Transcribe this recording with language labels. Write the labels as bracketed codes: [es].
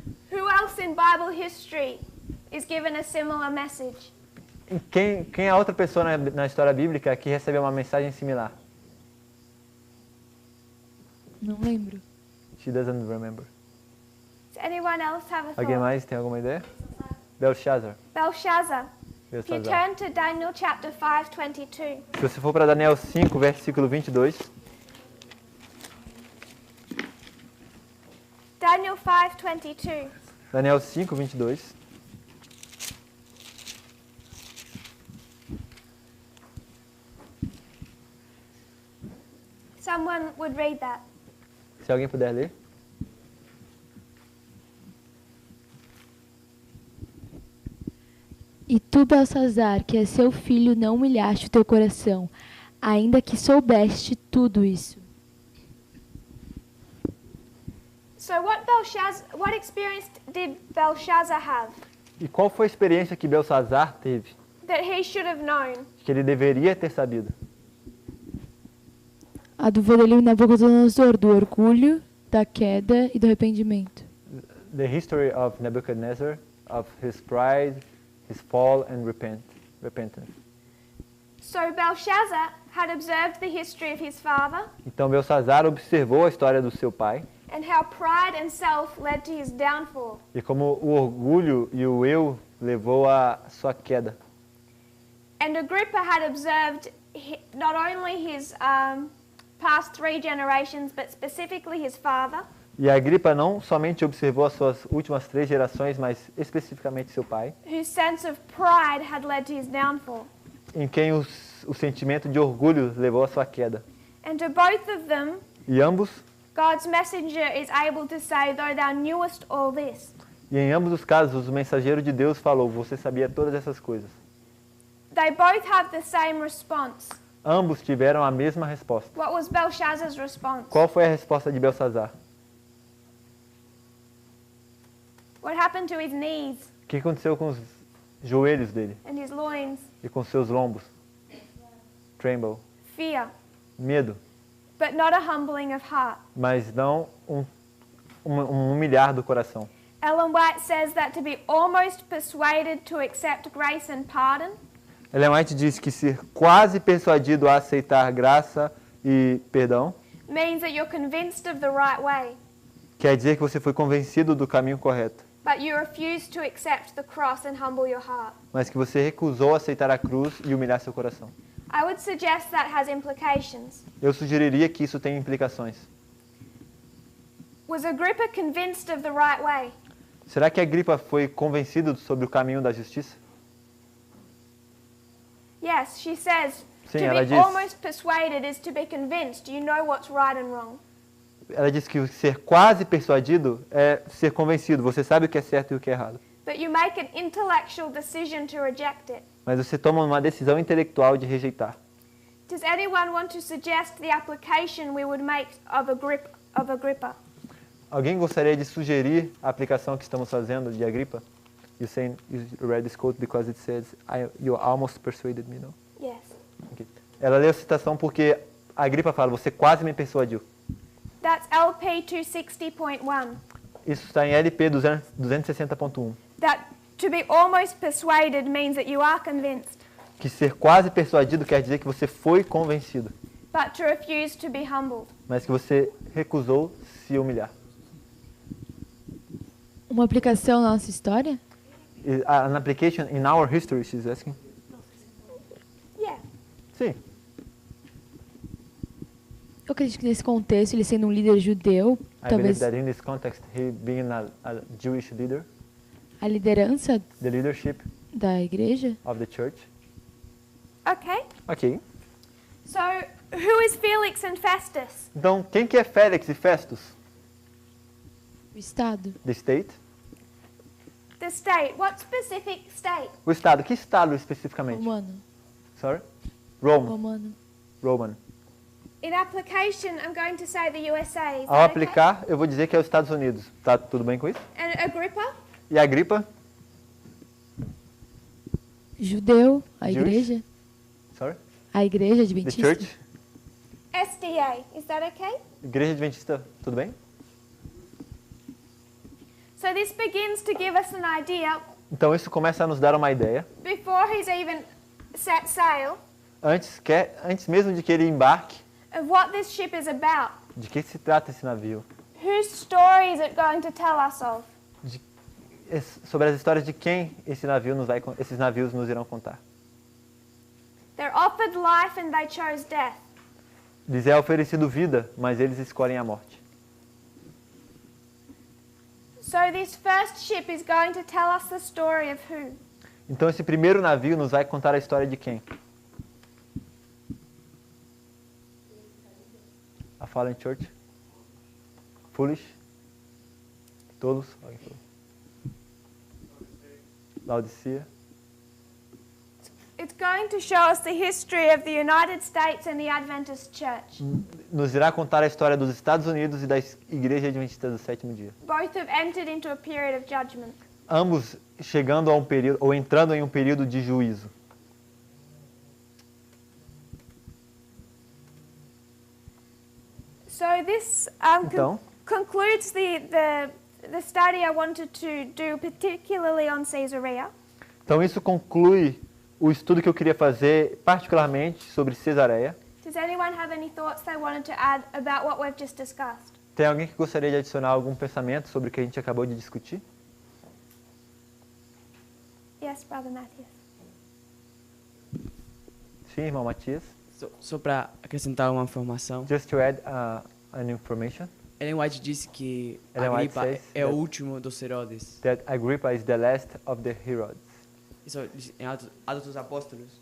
[en] Who else in Bible history is given a similar message? [pt] Quem é a outra pessoa na história bíblica que recebeu uma mensagem similar? Não lembro. [en] She doesn't remember. Does anyone else have a thought? [pt] Alguém mais tem alguma ideia? [en] Belshazzar. Belshazzar. If you Belshazzar. turn to Daniel chapter 5:22. [pt] Se você for para Daniel 5, versículo 22. Daniel 5:22. Daniel 5, 22. [en] Someone would read that. [pt] Se alguém puder ler. E tu, Belsazar, que é seu filho, não humilhaste o teu coração, ainda que soubeste tudo isso. [en] So what experience did Belshazzar have [pt] E qual foi a experiência que Belsazar teve? [en] that he should have known? [pt] Que ele deveria ter sabido? A do vodeliu Nabucodonosor, do orgulho, da queda e do arrependimento. [en] The history of Nebuchadnezzar, of his pride, his fall and repentance. So Belshazzar had observed the history of his father [pt] Então Belsazar observou a história do seu pai [en] and how pride and self led to his downfall. [pt] e como o orgulho e o eu levou à sua queda. [en] And Agrippa had observed not only his past 3 generations, but specifically his father, [pt] E Agripa não somente observou as suas últimas 3 gerações, mas especificamente seu pai, [en] whose sense of pride had led to his downfall. [pt] em quem o sentimento de orgulho levou à sua queda. [en] And to both of them, [pt] E ambos, [en] God's messenger is able to say, though thou knewest all this. [pt] e em ambos os casos, o mensageiro de Deus falou: você sabia todas essas coisas. [en] They both have the same response. [pt] Ambos tiveram a mesma resposta. [en] What was Belshazzar's response? [pt] Qual foi a resposta de Belsazar? [en] What happened to his knees [pt] O que aconteceu com os joelhos dele [en] and his loins? [pt] e com seus lombos? [en] Tremble. Fear, [pt] Medo, [en] but not a humbling of heart. [pt] mas não um humilhar do coração. [en] Ellen White says that to be almost persuaded to accept grace and pardon [pt] Ellen White diz que ser quase persuadido a aceitar graça e perdão [en] means that you're convinced of the right way, [pt] quer dizer que você foi convencido do caminho correto, [en] but you refuse to accept the cross and humble your heart. [pt] mas que você recusou aceitar a cruz e humilhar seu coração. [en] I would suggest that has implications. [pt] Eu sugeriria que isso tenha implicações. [en] Was Agrippa convinced of the right way? [pt] Será que Agripa foi convencido sobre o caminho da justiça? [en] Yes, she says [pt] Sim, [en] to [pt] ela [en] be [pt] diz. [en] almost persuaded is to be convinced. You know what's right and wrong. [pt] Ela diz que ser quase persuadido é ser convencido. Você sabe o que é certo e o que é errado. [en] But you make an intellectual decision to reject it. [pt] Mas você toma uma decisão intelectual de rejeitar. [en] Does anyone want to suggest the application we would make of Agrippa? [pt] Alguém gostaria de sugerir a aplicação que estamos fazendo de Agripa? [en] You read this quote because it says, you almost persuaded me, no? Yes. Okay. [pt] Ela leu a citação porque a Agripa fala, você quase me persuadiu. [en] That's LP 260.1. [pt] Isso está em LP 260.1. [en] That to be almost persuaded means that you are convinced, [pt] Que ser quase persuadido quer dizer que você foi convencido, [en] but to refuse to be humbled. [pt] mas que você recusou se humilhar. Uma aplicação na nossa história? [en] An application in our history, she's asking? Yeah. [pt] Sim. Eu acredito que nesse contexto, ele sendo um líder judeu, [en] I [pt] talvez [en] believe that in this context, he being a Jewish leader, [pt] a liderança [en] the leadership [pt] da igreja. [en] of the church. Okay. [pt] Ok. [en] So, who is Felix and Festus? [pt] Então, quem que é Félix e Festus? O Estado. [en] The state. The state. What specific state? [pt] O estado. Que estado especificamente? Romano. [en] Sorry? Rome. [pt] Romano. [en] Roman. In application, I'm going to say the USA. Is [pt] Ao [en] that [pt] aplicar, eu vou dizer que é os Estados Unidos. Tá tudo bem com isso? [en] okay? And Agrippa? [pt] E a Agripa? Judeu, a [en] Jewish? [pt] igreja. [en] Sorry? [pt] A igreja [en] The [pt] adventista. [en] church? SDA. Is that okay? [pt] Igreja Adventista, tudo bem? [en] So this begins to give us an idea, [pt] Então isso começa a nos dar uma ideia. [en] before he's even set sail, [pt] Antes mesmo de que ele embarque, [en] of what this ship is about. [pt] de que se trata esse navio. [en] Whose story is it going to tell us of? [pt] Sobre as histórias de quem esses navios nos irão contar. [en] They're offered life and they chose death. [pt] Lhes é oferecido vida, mas eles escolhem a morte. [en] So this first ship is going to tell us the story of who? [pt] Então esse primeiro navio nos vai contar a história de quem? [en] A Fallen Church? Foolish? [pt] Tolos? Alguém falou? [en] Laodicea? It's going to show us the history of the United States and the Adventist Church. [pt] Nos irá contar a história dos Estados Unidos e da Igreja Adventista do Sétimo Dia. [en] Both have entered into a period of judgment. [pt] Ambos chegando a um período, ou entrando em um período de juízo. [en] So this [pt] Então, [en] concludes the study I wanted to do, particularly on Caesarea. [pt] então isso conclui o estudo que eu queria fazer, particularmente sobre Cesareia. [en] Does anyone have any thoughts they wanted to add about what we've just discussed? [pt] Tem alguém que gostaria de adicionar algum pensamento sobre o que a gente acabou de discutir? [en] Yes, Brother Matthias. [pt] Sim, irmão Matias. Só para acrescentar uma informação. [en] Just to add an information. [pt] Ellen White disse que Ellen White Agripa [en] says [pt] é o [en] that- [pt] último dos Herodes. [en] That Agrippa is the last of the Herods. [pt] Isso em Atos dos Apóstolos.